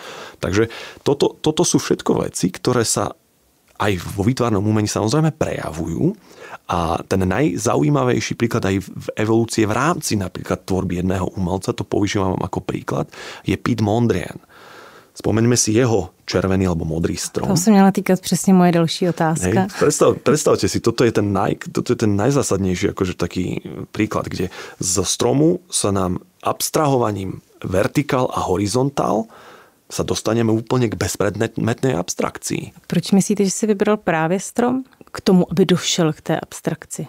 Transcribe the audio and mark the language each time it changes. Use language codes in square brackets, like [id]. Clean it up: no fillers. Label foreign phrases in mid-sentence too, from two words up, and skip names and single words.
[sk] Takže toto sú všetko veci, ktoré sa aj vo výtvarnom umení samozrejme prejavujú. A ten najzaujímavejší príklad aj v evolúcie v rámci napríklad tvorby jedného umelca, to používam ako príklad, je Piet Mondrian. Spomeňme si jeho červený alebo modrý strom. [cs] To se měla týkat přesně moje další otázka. [sk] Predstavte si, toto je ten najzásadnejší akože taký príklad, kde zo stromu sa nám abstrahovaním vertikál a horizontál sa dostaneme úplne k bezpredmetnej abstrakcii. [cs] Proč myslíte, že si vybral právě strom k tomu, aby došel k té abstrakci?